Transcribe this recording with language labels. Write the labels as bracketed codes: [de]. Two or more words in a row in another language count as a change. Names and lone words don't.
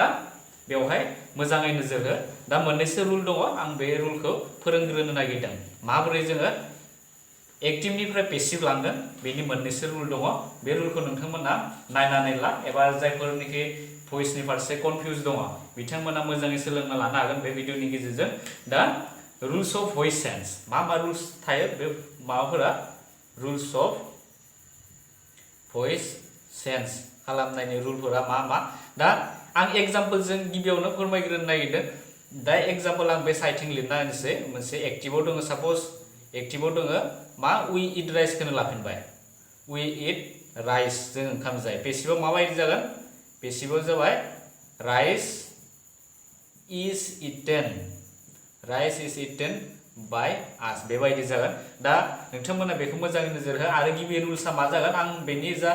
[brx] बेवहाय मोजाङै नोजोर हो दा मोननैसो रुल दङ आं बे रुलखौ फोरोंग्रोनो नागिरदों माबोरै जोङो एक्टिभनिफ्राय पेसिभ लांगोन बेनि मोननैसो रुल दङ बे रुलखौ नोंथांमोना नायनानै ला एबा जायफोरनिखि भइसनि फारसे कनफिउज दङ बिथांमोना मोजाङै सोलोंना लानो हागोन बे भिडिअनि गेजेरजों दा [en] rules of voice change [brx] मा रुल्स थायो बे माबाफोरा [en] rules of voice change [brx] खालामनायनि रुलफोरा मा दा आं एग्जाम्पलजों गिबियावनो फोरमायग्रोनो नागिरदों दा एग्जाम्पल आं बे साइथिं लिरना होनोसै मोनसे एक्टिभआव दङ साप'ज एक्टिभआव दङ मा [en] we eat riceखौनो [brx] लाफिनबाय [en] we eat rice [brx] जों ओंखाम जायो पेसिभआव माबायदि जागोन पेसिभआव जाबाय [en] rice is eaten by us [brx] बेबायदि जागोन दा नोंथांमोना बेखौ मोजाङै नोजोर हो आरो गिबि रुल्सआ मा जागोन आं बेनि जा